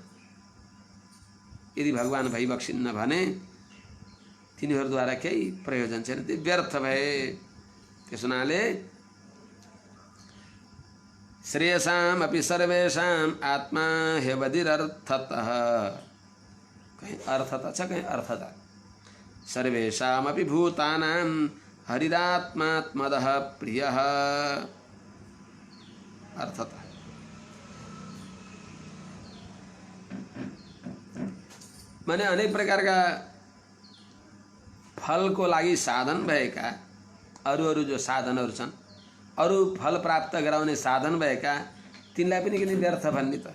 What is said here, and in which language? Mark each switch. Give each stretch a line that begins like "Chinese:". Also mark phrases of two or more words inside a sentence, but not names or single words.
Nepali: यदि भगवान भइबक्सिन्न भने तिनीहरूद्वारा केही प्रयोजन छैन, त्यो व्यर्थ भए। त्यस हुनाले
Sanskrit: श्रेयसाम अपि सर्वेषाम आत्मा हेवदिरर्थतः,
Nepali: कहीं अर्थता छ कहीं अर्थता।
Sanskrit: सर्वेषामपि भूतानां हरिरात्मात्मदः प्रियः।
Nepali: अर्थतः माने अनेक प्रकारका फलको लागि साधन भएका अरू अरू जो साधनहरू छन्, अरू फल प्राप्त गराउने साधन भएका तिनलाई पनि किन व्यर्थ भन्ने त?